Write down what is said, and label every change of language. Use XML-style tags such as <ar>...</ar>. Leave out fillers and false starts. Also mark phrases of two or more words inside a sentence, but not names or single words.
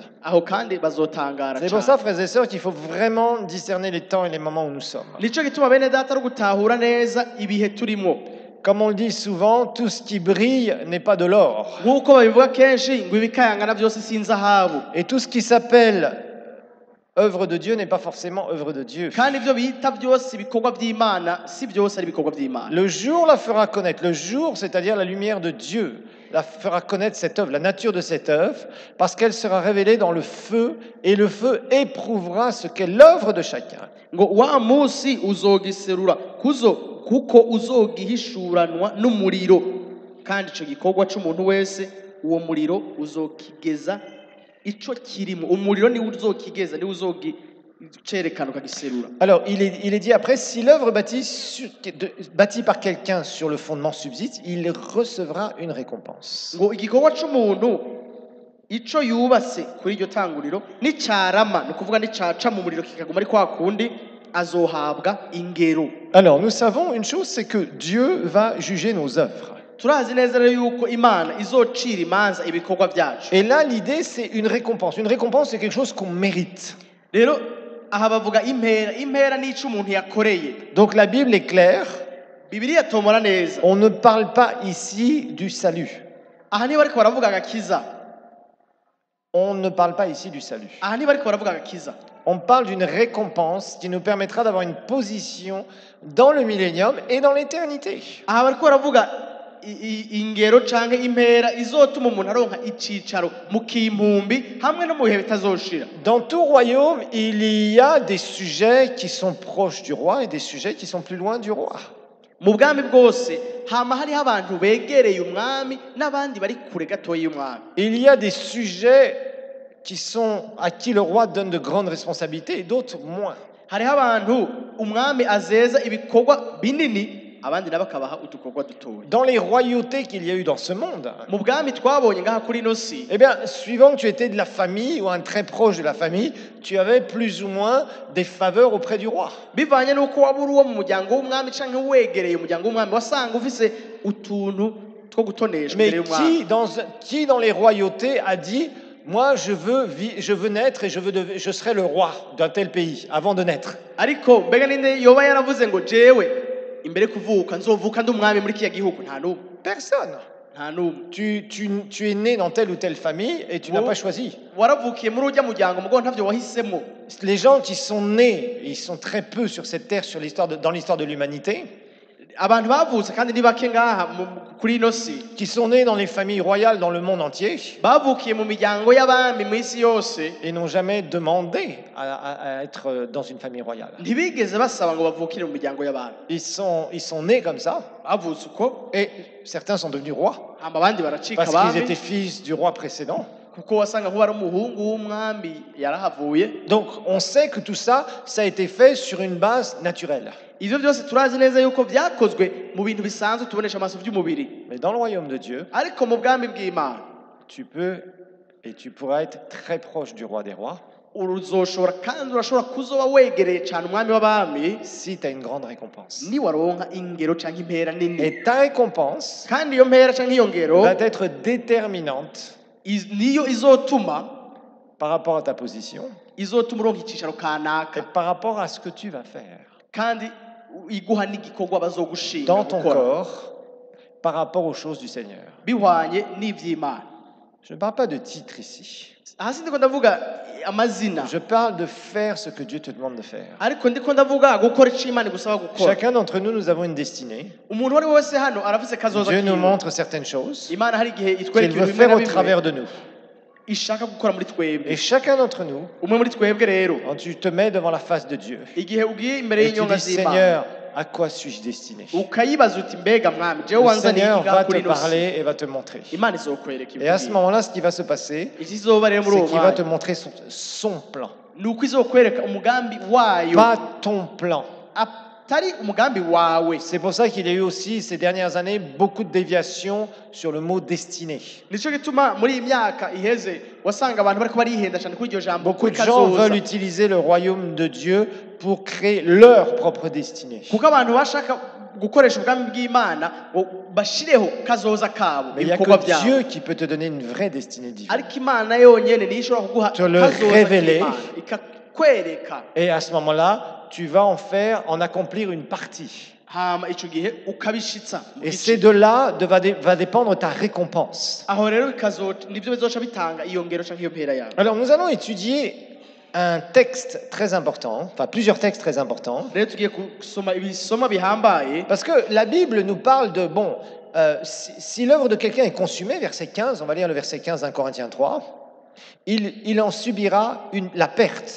<rn>Aho kandi bazotangara</rn> <fr>C'est pour</fr> <rn>cane.</rn> <fr>ça, frères et sœurs, qu'il faut vraiment discerner les temps et les moments où nous sommes.</fr> <rn>Nico gituma bene data ari gutahura neza ibihe turimo.</rn> <fr>Comme on le dit souvent, tout ce qui brille n'est pas de l'or.</fr> <rn>Nk'uko babivuga kenshi ngo ibikayangana byose si inzahabu.</rn> <fr>Et tout ce qui s'appelle œuvre de Dieu n'est pas forcément œuvre de Dieu.</fr> <rn>Kandi ivyo bita byose ibikorwa by'Imana si byose ari ibikorwa by'Imana.</rn> <fr>Le jour la fera connaître. Le jour, c'est-à-dire la lumière de Dieu, la fera connaître cette œuvre, la nature de cette œuvre, parce qu'elle sera révélée dans le feu, et le feu éprouvera ce qu'est l'œuvre de chacun.</fr> <rn>Ngo wa musi uzogiserura kuko uzogihishuranwa n'umuriro kandi ico gikorwa c'umuntu wese uwo muriro uzokigeza ico kirimo umuriro ni uzokigeza ni uzogicerekana ukagiserura.</rn> <fr>Alors, il est dit après, si l'œuvre bâtie par quelqu'un sur le fondement subsiste, il recevra une récompense.</fr> <rn>Ngo igikorwa c'umuntu ico yubatse kuri iryo tanguriro nicarama ni kuvuga nicaca mu muriro kikaguma ari kwa kundi azohabwa ingero.</rn> <fr>Alors, nous savons une chose, c'est que Dieu va juger nos œuvres.</fr> <rn>Turazi neza rero yuko Imana izocira imanza ibikorwa byacu.</rn> <fr>Et là, l'idée, c'est une récompense. Une récompense, c'est quelque chose qu'on mérite.</fr> <rn>Rero aha bavuga impera n'ico umuntu yakoreye.</rn> <fr>Donc, la Bible est claire.</fr> <rn>Bibiliya tomora neza.</rn> <fr>On ne parle pas ici du salut.</fr> <rn>Aha niba ariko baravuga agakiza.</rn> <fr>On ne parle pas ici du salut.</fr> <rn>Aha niba ariko baravuga agakiza.</rn> <fr>On parle d'une récompense qui nous permettra d'avoir une position dans le millénium et dans l'éternité.</fr> <rn>Aha bariko baravuga ingero canke impera izotuma umuntu aronka icicaro mu kimpumbi hamwe no mu bihe bitazoshira.</rn> <fr>Dans tout royaume, il y a des sujets qui sont proches du roi et des sujets qui sont plus loin du roi.</fr> <rn>Mu bwami bwose hama hariho abantu begereye umwami n'abandi bari kure gatoyi y'umwami.</rn> <fr>Il y a des sujets à qui le roi donne de grandes responsabilités et d'autres moins.</fr> <rn>Hariho abantu umwami azeza ibikorwa binini abandi nabakabaha utukorwa dutoya.</rn> <fr>Dans les royautés qu'il y a eu dans ce monde,</fr> <rn>mu bwami twabonye ngaha kuri ino si,</rn> <fr>eh bien, suivant que tu étais de la famille ou un très proche de la famille, tu avais plus ou moins des faveurs auprès du roi.</fr> <rn>bivanye nuko waba uri uwo mu muryango w'umwami canke wegereye umuryango w'umwami wasanga ufise utuntu two gutoneshwa</rn> <fr>Mais</fr> <rn>imbere y'umwami.</rn> <fr>qui dans les royautés a dit moi je veux naître et je serai le roi d'un tel pays avant de naître?</fr> <rn>Ariko mbega ninde yoba yaravuze ngo jewe imbere kuvuka nzovuka ndi umwami muri kiya gihugu? Nta n'umwe.</rn> <fr>Personne.</fr> <rn>Nta n'umwe.</rn> <fr>Tu es né dans telle ou telle famille et tu n'as pas choisi.</fr> <rn>Waravukiye muri urya muryango mugo ntavyo wahisemo.</rn> <fr>Les gens qui sont nés, ils sont très peu sur cette terre dans l'histoire de l'humanité.</fr> <rn>abantu bavutse kandi ni bake ngaha kuri ino si</rn> <fr>qui sont nés dans les familles royales dans le monde entier</fr> <rn>bavukiye mu miryango y'abami mu isi yose</rn> <fr>et n'ont jamais demandé à être dans une famille royale.</fr> <rn>ntibigeze basaba ngo bavukire mu miryango y'abantu</rn> <fr>Ils sont nés comme ça</fr> <rn>bavutse uko</rn> <fr>et certains sont devenus rois</fr> <rn>hamba abandi baracika</rn> <fr>parce qu'ils</fr> <rn>abami</rn> <fr>étaient fils du roi précédent.</fr> <rn>kuko wasanga nk'uwari umuhungu w'umwami yarahavuye.</rn> <fr>Donc on sait que tout ça, ça a été fait sur une base naturelle.</fr> <rn>Ivyo byose turazi neza yuko byakozwe mu bintu bisanzwe tubonesha amaso by'umubiri.</rn> <fr>Mais dans le royaume de Dieu,</fr> <rn>Ariko mu bwami bw'Imana</rn> <fr>tu peux et tu pourras être très proche du roi des rois</fr> <rn>uruzoshobora kandi urashobora kuzoba wegereye cyane umwami w'abami</rn> <fr>si tu as une grande récompense.</fr> <rn>ni waronka ingero canke impera nini.</rn> <fr>Et ta récompense</fr> <rn>Kandi iyo mpera canke iyo ngero</rn> <fr>va être déterminante</fr> <rn>niyo izotuma</rn> <fr>par rapport à ta position</fr> <rn>izotuma uronka icicaro</rn> <fr>et</fr> <rn>kanaka</rn> <fr>par rapport à ce que tu vas faire</fr> <rn>kandi iguha n'igikorwa bazogushinga</rn> <fr>dans ton</fr> <rn>gukora</rn> <fr>corps par rapport aux choses du Seigneur.</fr> <rn>bihwanye n'ivy'Imana.</rn> <fr>Je ne parle pas de titre ici.</fr> <rn>Hasi ndiko ndavuga amazina</rn> <fr>Je parle de faire ce que Dieu te demande de faire.</fr> <rn>ariko ndiko ndavuga gukora ico Imana igusaba gukora.</rn> <fr>Chacun d'entre nous, nous avons une destinée.</fr> <rn>Umuntu wari wese hano arafise kazoza</rn> <fr>Dieu nous</fr> <rn>kiwe.</rn> <fr>montre certaines choses</fr> <rn>Imana hari igihe</rn> <fr>qu'il</fr> <rn>itwereka</rn> <fr>veut</fr> <rn>ibintu bimwe</rn> <fr>faire</fr> <rn>na</rn> <fr>au</fr> <rn>bimwe</rn> <fr>travers de nous.</fr> <rn>ishaka gukora muri twebwe.</rn> <fr>Et chacun d'entre nous,</fr> <rn>Umwe muri twebwe rero</rn> <fr>quand tu te mets devant la face de Dieu</fr> <rn>igihe ugiye imbere</rn> <fr>et tu</fr> <rn>y'inyonga</rn> <fr>dis</fr> <rn>z'Imana</rn> <fr>Seigneur, à quoi suis-je destiné?</fr> <rn>ukayibaza uti mbega mwami jewe</rn> <fr>Le</fr> <rn>wanzaniye</rn> <fr>Seigneur</fr> <rn>iki</rn> <fr>va</fr> <rn>ngaha</rn> <fr>te</fr> <rn>kuri ino si.</rn> <fr>parler et va te montrer.</fr> <rn>Imana izokwereka</rn> <fr>Et à ce</fr> <rn>ibyo</rn> <fr>moment-là, ce qui va se passer,</fr> <rn>ikizoba rero muri</rn> <fr>c'est</fr> <rn>uwo</rn> <fr>qu'il va te</fr> <rn>mwanya</rn> <fr>montrer son plan.</fr> <rn>ni uko izokwereka umugambi wayo</rn> <fr>Pas ton plan.</fr> <rn>atari umugambi wawe.</rn> <fr>C'est pour ça qu'il y a eu aussi ces dernières années beaucoup de déviations sur le mot destiné.</fr> <rn>Nico gituma muri iyi myaka iheze wasanga abantu bariko barihenda cyane kuri iryo jambo</rn> <fr>Beaucoup</fr> <rn>kuri</rn> <fr>de gens</fr> <rn>kazoza.</rn> <fr>veulent utiliser le royaume de Dieu pour créer leur propre destinée.</fr> <rn>Kuko abantu bashaka gukoresha ubwami bw'Imana ngo bashireho kazoza kabo</rn> <fr>Mais il n'y a</fr> <rn>ibikorwa</rn> <fr>que</fr> <rn>byabo.</rn> <fr>Dieu qui peut te donner une vraie destinée divine.</fr> <rn>Ariko Imana yonyene niyo ishobora kuguha</rn> <fr>Te le</fr> <rn>kazoza</rn> <fr>révéler.</fr> <rn>k'Imana, ikakwereka</rn> <fr>Et à ce moment-là, tu vas en accomplir une partie.</fr> <rn>hama ico gihe ukabishitsa mu</rn> <fr>Et</fr> <rn>gice.</rn> <fr>c'est de là va dépendre ta récompense.</fr> <rn>Aho rero nivyo bizoca bitanga iyo ngero canke iyo mpera yawe.</rn> <fr>Alors nous allons étudier un texte très important, enfin plusieurs textes très importants,</fr> <rn>Rero tugiye gusoma ibisoma bihambaye</rn> <fr>parce que la Bible nous parle de, bon, si l'œuvre de quelqu'un est consumée, verset 15, on va lire le verset 15 d'un Corinthiens 3, il en subira la perte.</fr>